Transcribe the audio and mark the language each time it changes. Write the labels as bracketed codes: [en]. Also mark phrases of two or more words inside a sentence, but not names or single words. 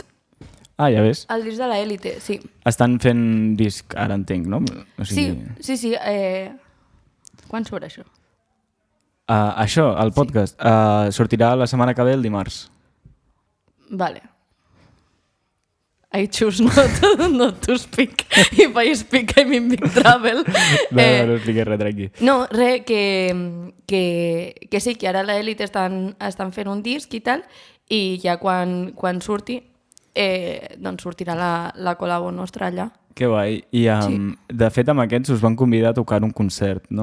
[ca] Ah, ja ves. El disc de l'Elite, sí. Estan fent disc ara, entenc, no? O sigui... Sí. Quan surt això? Això, el podcast, sortirà la setmana que ve, el dimarts. [en] Vale. I choose not to speak. If I speak, I'm in big trouble. [ca] No expliquis res, tranqui. No, res, que sí, que ara l'Elite estan fent un disc i tal, i ja quan surti, doncs sortirà la col·labo nostra allà. Que guai. I de fet amb aquests us van convidar a tocar un concert, no?